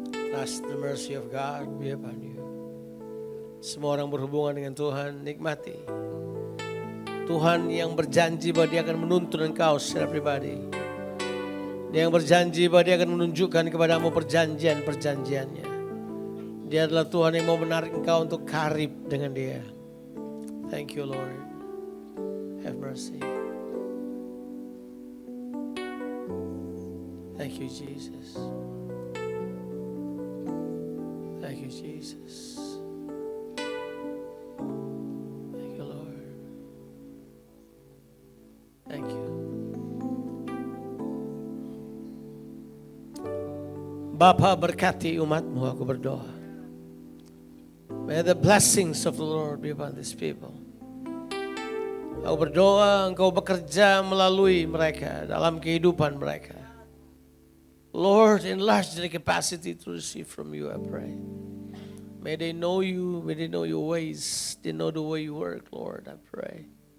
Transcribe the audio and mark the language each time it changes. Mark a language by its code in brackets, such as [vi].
[en] Trust the mercy of God be upon you. [id] Semua orang berhubungan dengan Tuhan, nikmati. Tuhan yang berjanji bahwa Dia akan menuntun engkau secara pribadi. Dia yang berjanji bahwa Dia akan menunjukkan kepadamu perjanjian-perjanjiannya. Dia adalah Tuhan yang mau menarik engkau untuk karib dengan Dia. [en] Thank you, Lord. Have mercy. Thank you, Jesus. Thank you, Jesus. Thank you, Lord. Thank you. [id] Bapa, berkati umatmu, aku berdoa. [en] May the blessings of the Lord be upon these people. [id] Aku berdoa engkau bekerja melalui mereka dalam kehidupan mereka. [en] Lord, enlarge their capacity to receive from you, I pray. May they know you, may they know your ways, they know the way you work, Lord, I pray.